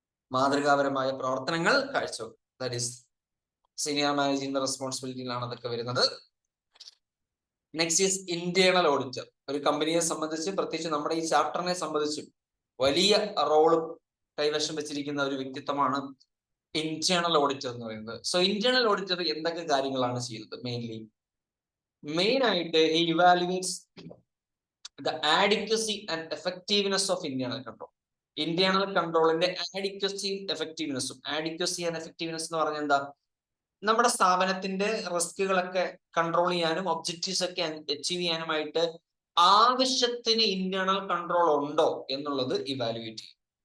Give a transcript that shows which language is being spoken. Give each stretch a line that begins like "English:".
Malayalam: മാതൃകാപരമായ പ്രവർത്തനങ്ങൾ കാഴ്ചവെക്കും.
English: that is senior managing
Malayalam: റെസ്പോൺസിബിലിറ്റിയിലാണ് അതൊക്കെ വരുന്നത്. Next is internal auditor. ഒരു കമ്പനിയെ സംബന്ധിച്ച്, പ്രത്യേകിച്ച് നമ്മുടെ ഈ ചാപ്റ്ററിനെ സംബന്ധിച്ച് വലിയ റോള് കൈവശം വെച്ചിരിക്കുന്ന ഒരു വ്യക്തിത്വമാണ് ഇന്റേണൽ ഓഡിറ്റർ എന്ന് പറയുന്നത്. സോ ഇന്റേണൽ ഓഡിറ്റർ എന്തൊക്കെ കാര്യങ്ങളാണ് ചെയ്യുന്നത്?
English: Main ആയിട്ട് he evaluates the adequacy and effectiveness of internal control.
Malayalam: Internal കൺട്രോളിന്റെ ആഡിക്വസിയും എഫക്റ്റീവ്നെസ്സും. Adequacy and effectiveness എന്ന് പറഞ്ഞാൽ എന്താ? നമ്മുടെ സ്ഥാപനത്തിന്റെ റിസ്കുകളൊക്കെ കൺട്രോൾ ചെയ്യാനും ഒബ്ജക്റ്റീവ്സ് ഒക്കെ അച്ചീവ് ചെയ്യാനുമായിട്ട് ആവശ്യത്തിന് ഇന്റേണൽ കൺട്രോൾ ഉണ്ടോ എന്നുള്ളത് ഇവാലുവേറ്റ് ചെയ്യും.